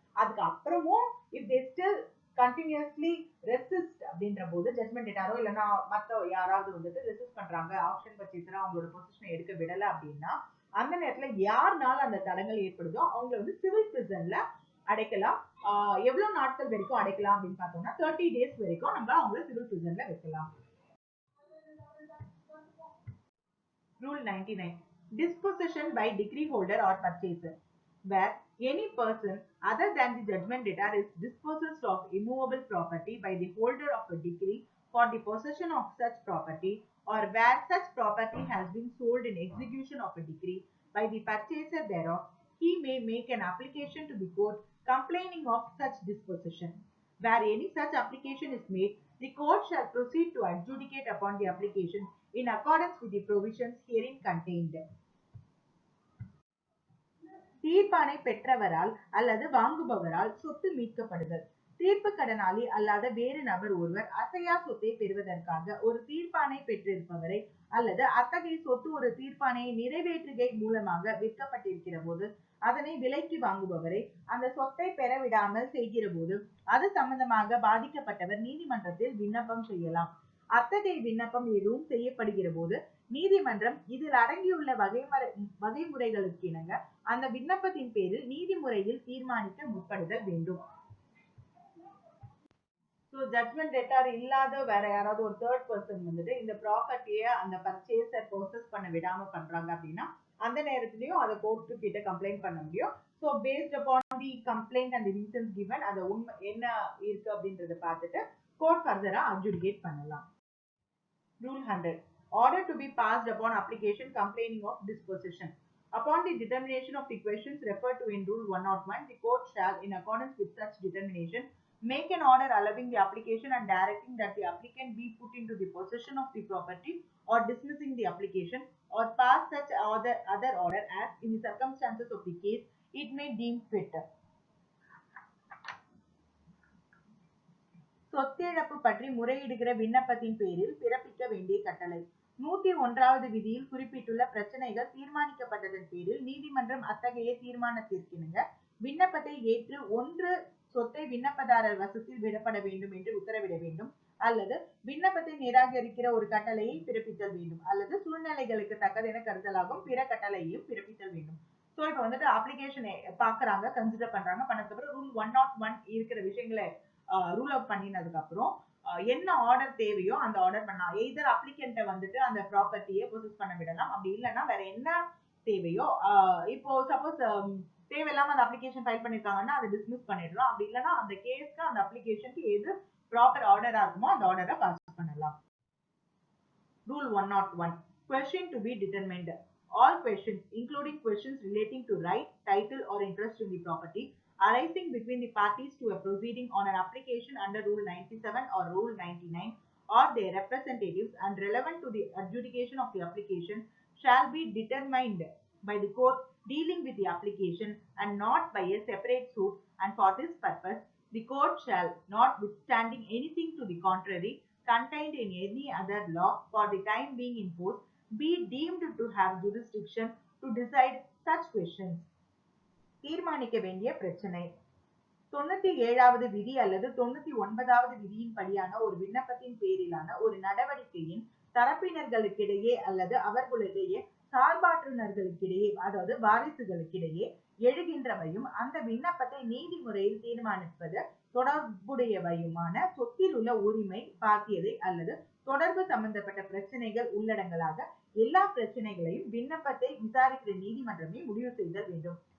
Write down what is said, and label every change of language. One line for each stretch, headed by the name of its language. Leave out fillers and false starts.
Tamil: அதுக்கு அப்புறமும்
English: if they still continuously resist
Tamil: அப்படின்ற போது ஜட்மெண்ட் டேட்டாரோ இல்லைன்னா மற்ற யாராவது வந்துட்டு ரெசிஸ்ட் பண்றாங்க, ஆப்ஷன் பர்ச்சேசரா அவங்களோட பொசிஷனை எடுக்க விடல அப்படின்னா அந்த நேரத்துல யாருனால அந்த தடங்கள் ஏற்படுதோ அவங்களை வந்து சிவில் பிரிசன்ல அடைக்கலாம். எவ்வளவு நாட்கள் வரைக்கும் அடைக்கலாம் அப்படின்னு பார்த்தோம்னா 30 days வரைக்கும் நம்ம அவங்கள சிவில் பிரிசன்ல வைக்கலாம்.
English: Rule 99. Disposition by decree holder or purchaser, where any person other than the judgment debtor is dispossessed of immovable property by the holder of a decree for the possession of such property, or where such property has been sold in execution of a decree by the purchaser thereof, he may make an application to the court complaining of such disposition. Where any such application is made, the court shall proceed to adjudicate upon the application in accordance with the provisions herein contained.
Tamil: தீர்ப்பானை பெற்றவரால் அல்லது வாங்குபவரால் சொத்து மீட்கப்படுதல். தீர்ப்பு கடனாளி அல்லாத வேறு நபர் ஒருவர் அசையா சொத்தை பெறுவதற்காக ஒரு தீர்ப்பானை பெற்றிருப்பவரை அல்லது அத்தகைய சொத்து ஒரு தீர்ப்பானையை நிறைவேற்றுகை மூலமாக விற்கப்பட்டிருக்கிற போது அதனை விலைக்கு வாங்குபவரை அந்த சொத்தை பெறவிடாமல் செய்கிற போது அது சம்பந்தமாக பாதிக்கப்பட்டவர் நீதிமன்றத்தில் விண்ணப்பம் செய்யலாம். அத்தகைய விண்ணப்பம் எதுவும் செய்யப்படுகிற போது நீதிமன்றம் இதில் அடங்கியுள்ள வகைமுறைகளுக்கு இணங்க அந்த விண்ணப்பத்தின் பேரில் நீதிமுறையில் தீர்மானிக்க முற்படுதல் வேண்டும். ஜட்மெண்ட் டெட்டார் இல்லாத வேற யாராவது ஒரு தேர்ட் பர்சன் வந்துட்டு இந்த ப்ராப்பர்ட்டியை அந்த பர்ச்சேசர் ப்ரோசஸ் பண்ண விடாம பண்றாங்க அப்படின்னா அந்த நேரத்திலயும் அதை கோர்ட்டு கிட்ட கம்ப்ளைண்ட் பண்ண முடியும்.
English: so based upon the complaint and reasons given
Tamil: அந்த உண்மை என்ன இருக்கு அப்படின்றத பார்த்துட்டு கோர்ட் ஃபர்தரா அட்ஜுடிகேட் பண்ணலாம்.
English: Rule 100. Order to be passed upon application complaining of disposition. Upon the determination of the questions referred to in Rule 101, the court shall, in accordance with such determination, make an order allowing the application and directing that the applicant be put into the possession of the property or dismissing the application, or pass such other order as, in the circumstances of the case, it may deem fit.
Tamil: சொத்திழப்பு பற்றி முறையிடுகிற விண்ணப்பத்தின் பேரில் பிறப்பிக்க வேண்டிய கட்டளை. 101வது விதியில் குறிப்பிட்டுள்ள பிரச்சனைகள் தீர்மானிக்கப்பட்டதன் பேரில் நீதிமன்றம் அத்தகைய தீர்மானத்திற்கிணங்க விண்ணப்பத்தை ஏற்று ஒன்று சொத்தை விண்ணப்பதாரர் வசத்தில் விடப்பட வேண்டும் என்று உத்தரவிட வேண்டும், அல்லது விண்ணப்பத்தை நிராகரிக்கிற ஒரு கட்டளையை பிறப்பித்தல் வேண்டும், அல்லது சூழ்நிலைகளுக்கு தக்கதென கருதலாகும் பிற கட்டளையையும் பிறப்பித்தல் வேண்டும். ஸோ இப்போ வந்துட்டு அப்ளிகேஷன் பாக்குறாங்க, கன்சிடர் பண்றாங்க, பண்ணதுக்கப்புறம் ரூல் 101 இருக்கிற விஷயங்களை ரூல் அவுட் பண்ணினதுக்கு அப்புறம் என்ன ஆர்டர் தேவையோ அந்த ஆர்டர் பண்ணலாம். எய்தர் அப்ளிகண்ட்டை வந்துட்டு அந்த ப்ராப்பர்ட்டியை ப்ரொசஸ் பண்ண விடலாம், அப்படி இல்லைன்னா வேற என்ன தேவையோ இப்போ சப்போஸ் தேவையில்லாம அந்த அப்ளிகேஷன் ஃபைல் பண்ணிருக்காங்கன்னா அதை டிஸ்மிஸ் பண்ணிடலாம், அப்படி இல்லைன்னா அந்த கேஸ்க்கு அந்த அப்ளிகேஷனுக்கு எது ப்ராப்பர் ஆர்டரா இருக்குமோ அந்த ஆர்டரை பாஸ் பண்ணலாம்.
English: Rule 101. Question to be determined. All questions, including questions relating to right, title or interest in the property arising between the parties to a proceeding on an application under Rule 97 or Rule 99 or their representatives and relevant to the adjudication of the application shall be determined by the court dealing with the application and not by a separate suit, and for this purpose the court shall, notwithstanding anything to the contrary contained in any other law for the time being in force, be deemed to have jurisdiction to decide such questions.
Tamil: தீர்மானிக்க வேண்டிய பிரச்சனை. 97வது விதி அல்லது 99வது விதியின் படியான ஒரு விண்ணப்பத்தின் பேரிலான ஒரு நடவடிக்கையின் தரப்பினர்களுக்கிடையே அல்லது அவர்களுடைய சார்பாற்றுநர்களுக்கிடையே அதாவது வாரிசுகளுக்கிடையே எழுகின்றவையும் அந்த விண்ணப்பத்தை நீதிமுறையில் தீர்மானிப்பது தொடர்புடையவையுமான சொத்தில் உள்ள உரிமை பாக்கியதை அல்லது தொடர்பு சம்பந்தப்பட்ட பிரச்சனைகள் உள்ளடங்களாக எல்லா பிரச்சனைகளையும் விண்ணப்பத்தை விசாரிக்கிற நீதிமன்றமே முடிவு செய்தல் வேண்டும்.